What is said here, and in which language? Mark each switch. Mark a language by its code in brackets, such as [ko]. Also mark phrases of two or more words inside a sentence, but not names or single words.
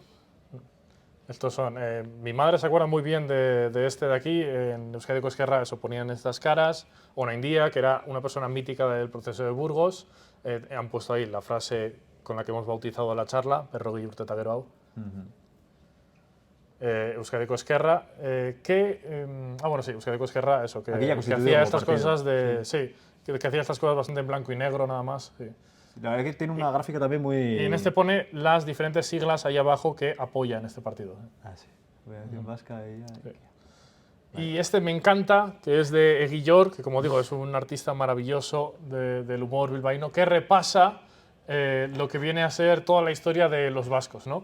[es] Estos son... mi madre se acuerda muy bien de este de aquí, en Euskadiko Ezkerra se ponían estas caras, Ona India, que era una persona mítica del proceso de Burgos, han puesto ahí la frase con la que hemos bautizado la charla, Berrogue Urte Gero Hau. Euskadiko Ezkerra, bueno, sí, Euskadiko Ezkerra, eso, que constituido hacía como estas partido. cosas que hacía estas cosas bastante en blanco y negro nada más. Sí. La verdad que tiene una gráfica también muy... Y en este pone las diferentes siglas ahí abajo que apoyan este partido. Ah, sí. Federación Vasca y... Sí. Y este me encanta, que es de Eguillor, que como digo es un artista maravilloso del humor bilbaíno, que repasa lo que viene a ser toda la historia de los vascos, ¿no?